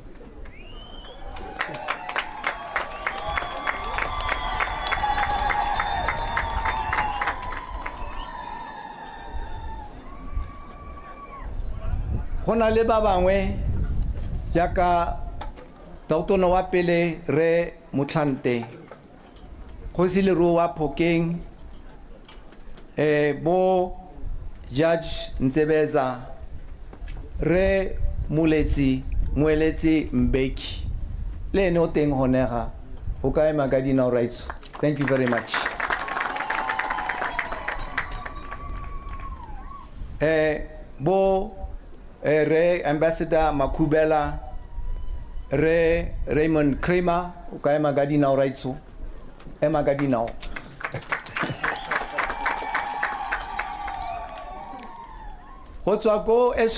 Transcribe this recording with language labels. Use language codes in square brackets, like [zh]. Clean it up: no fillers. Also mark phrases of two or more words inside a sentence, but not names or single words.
[tn] gona le ba bangwe jaka tautono wa pele re Motlhante go se le ro wa Phokeng bo Judge Ntsebeza re Moeletsi Mbeki le ene o teng honega o ka ema ka dinao rights. [en] Thank you very much. [tn] Bo re Ambassador Makubela re Raymond Kramer o ka ema ka dinao rights ema ka dinao go tswa ko